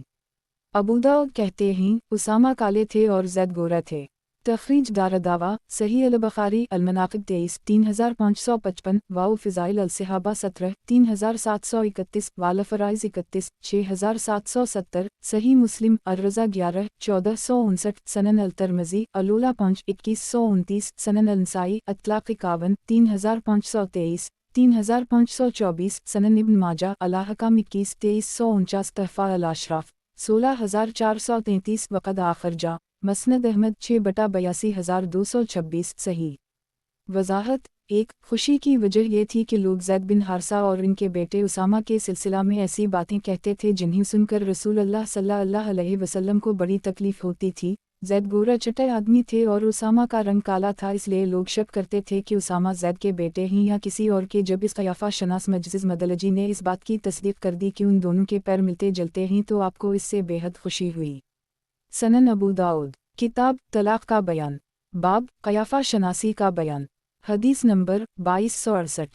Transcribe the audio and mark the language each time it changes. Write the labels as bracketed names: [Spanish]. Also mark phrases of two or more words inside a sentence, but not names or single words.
[Urdu] ابو داؤد کہتے ہیں اسامہ کالے تھے اور زید گورا تھے. تخریج دارالدعوہ صحیح البخاری المناقب 23 3555 و فضائل الصحابہ 17 3731 والفرائض 31 6770 صحیح مسلم الرضاع 11 1459 سنن الترمذی الولاء 5 2129 سنن النسائی الطلاق 51 3523 3524 سنن ابن ماجہ الاحکام 21 2349 تحفۃ الاشراف 16433 [Arabic] وقد أخرجه [Urdu] مسند احمد 6/82,226 صحیح. وضاحت ایک خوشی کی وجہ یہ تھی کہ لوگ زید بن حارثہ اور ان کے بیٹے اسامہ کے سلسلہ میں ایسی باتیں کہتے تھے جنہیں سن کر رسول اللہ [Arabic] صلى الله عليه وسلم [Urdu] کو بڑی تکلیف ہوتی تھی. زید گورا چٹے آدمی تھے اور اسامہ کا رنگ کالا تھا، اس لیے لوگ شک کرتے تھے کہ اسامہ زید کے بیٹے ہیں یا کسی اور کے۔ جب اس قیافہ شناس مجزز مدلجی نے اس بات کی تصدیق کر دی کہ ان دونوں کے پیر ملتے جلتے ہیں تو آپ کو اس سے بے حد خوشی ہوئی۔ سنن ابو داؤد، کتاب طلاق کا بیان، باب قیافہ شناسی کا بیان، حدیث نمبر 2268۔